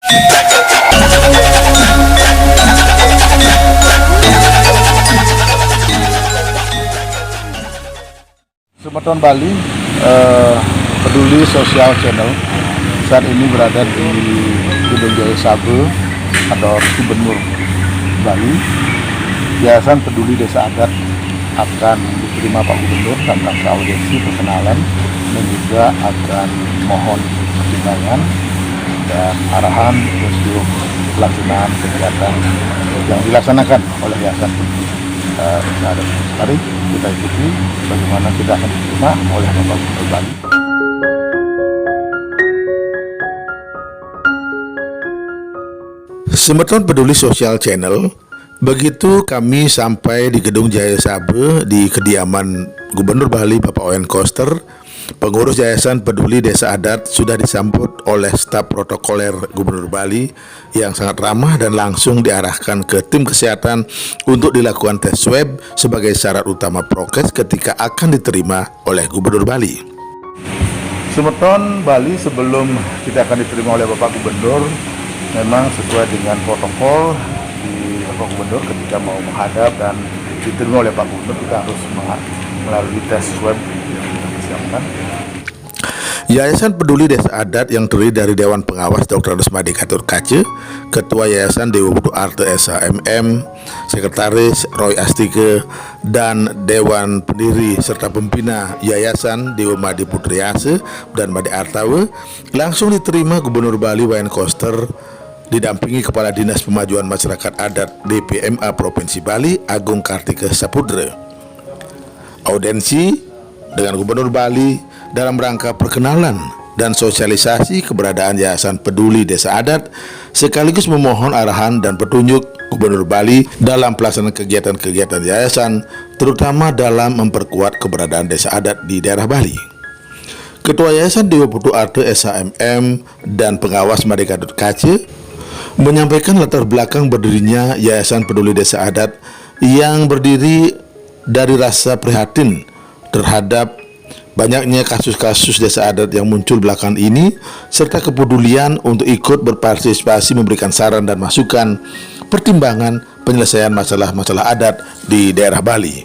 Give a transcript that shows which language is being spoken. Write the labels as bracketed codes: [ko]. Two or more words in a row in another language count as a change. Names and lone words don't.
[id] Semeton Bali, peduli sosial channel saat ini berada di Gedung Jaya Sabe, kantor Gubernur Bali. Yayasan Peduli Desa Adat akan diterima Pak Gubernur dalam rangka audiensi perkenalan dan juga akan mohon pertimbangan dan arahan untuk pelaksanaan kegiatan yang dilaksanakan oleh Yayasan Peduli Desa Adat. Mari kita ikuti bagaimana kita akan diterima oleh Bapak Gubernur Bali. Semeton Peduli Sosial Channel. Begitu kami sampai di Gedung Jaya Sabe di kediaman Gubernur Bali Bapak Wayan Koster, pengurus Yayasan Peduli Desa Adat sudah disambut oleh staf protokoler Gubernur Bali yang sangat ramah dan langsung diarahkan ke tim kesehatan untuk dilakukan tes swab sebagai syarat utama prokes ketika akan diterima oleh Gubernur Bali. Semeton Bali, sebelum kita akan diterima oleh Bapak Gubernur, memang sesuai dengan protokol di Bapak Gubernur ketika mau menghadap dan diterima oleh Pak Gubernur, kita harus melalui tes swab yang kita persiapkan. Yayasan Peduli Desa Adat yang terdiri dari Dewan Pengawas Dr. Rusmadi Katur Kace, Ketua Yayasan Dewa Putu Arte SHMM, Sekretaris Roy Astike, dan Dewan Pendiri serta Pembina Yayasan Dewa Madi Putriase dan Madi Artawe langsung diterima Gubernur Bali Wayan Koster didampingi Kepala Dinas Pemajuan Masyarakat Adat DPMA Provinsi Bali Agung Kartika Saputra. Audiensi dengan Gubernur Bali dalam rangka perkenalan dan sosialisasi keberadaan Yayasan Peduli Desa Adat sekaligus memohon arahan dan petunjuk Gubernur Bali dalam pelaksanaan kegiatan-kegiatan yayasan, terutama dalam memperkuat keberadaan desa adat di daerah Bali. Ketua Yayasan Dewa Putu Arte SHMM dan pengawas Madi Katur Kace menyampaikan latar belakang berdirinya Yayasan Peduli Desa Adat yang berdiri dari rasa prihatin terhadap banyaknya kasus-kasus desa adat yang muncul belakangan ini, serta kepedulian untuk ikut berpartisipasi memberikan saran dan masukan pertimbangan penyelesaian masalah-masalah adat di daerah Bali.